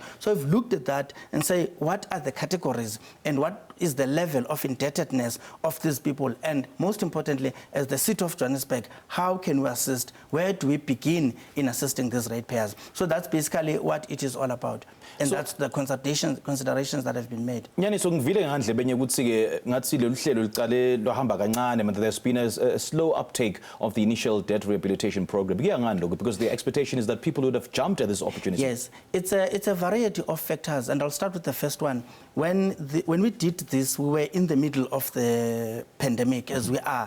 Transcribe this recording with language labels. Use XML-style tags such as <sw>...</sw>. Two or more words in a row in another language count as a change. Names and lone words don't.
<en>So we've looked at that and say, what are the categories and what is the level of indebtedness of these people? And most importantly, as the city of Johannesburg, how can we assist? Where do we begin in assisting these ratepayers? So that's basically what it is all about. And so, that's the considerations that have been made.</en> <zu>Nyaniso ngivile ngandle benye ukuthi ke ngathi lolu hlelo licale lohamba kancane,</zu> <en>but there's been a slow uptake of the initial debt rehabilitation program. Because the expectation is that people would have jumped at this opportunity. Yes, it's a variety of factors, and I'll start with the first one. When we did this, we were in the middle of the pandemic, as we are.</en>